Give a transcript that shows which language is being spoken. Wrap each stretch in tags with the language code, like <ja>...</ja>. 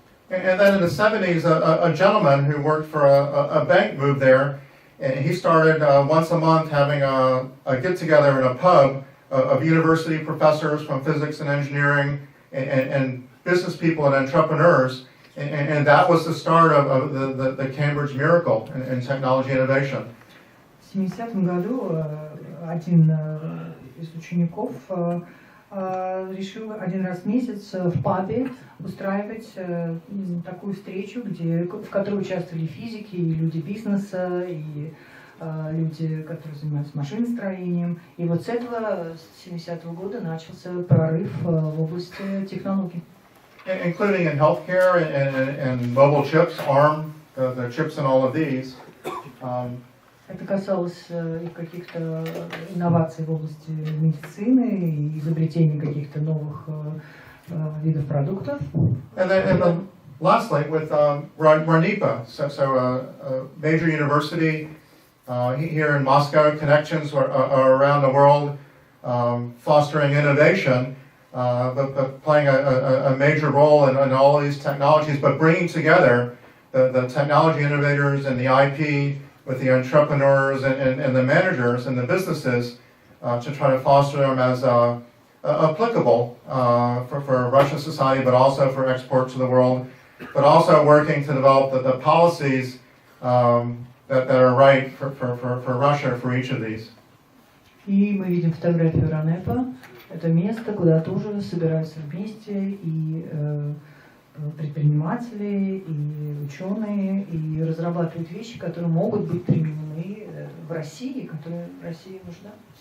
<en>And then in the 70s, a gentleman who worked for a bank moved there, and he started once a month having a get-together in a pub of university professors from physics and engineering and business people and entrepreneurs, and that was the start of the Cambridge miracle in technology innovation.</en> <ru>В 70-м году один из учеников решил один раз в месяц в пабе устраивать такую встречу, в которой участвовали физики, и люди бизнеса, и люди, которые занимаются машиностроением. И вот с этого, с 70-го года, начался прорыв в области технологий.</ru> <en>Including in healthcare and mobile chips, ARM, the chips in all of these.</en> <ru>Это касалось и каких-то инноваций в области медицины, и изобретения каких-то новых видов продуктов.</ru> <en>And then lastly, with RANIPA, so a major university here in Moscow, connections are around the world, fostering innovation, but playing a major role in all of these technologies, but bringing together the technology innovators and the IP with the entrepreneurs and the managers and the businesses to try to foster them as applicable for Russian society, but also for export to the world, but also working to develop the policies that are right for Russia for each of these.</en> <ru>И мы видим фотографию РАНЭПа. Это место, куда тоже собираются вместе и предприниматели, и ученые, и разрабатывают вещи, которые могут быть применены в России, которые России нужны.</ru>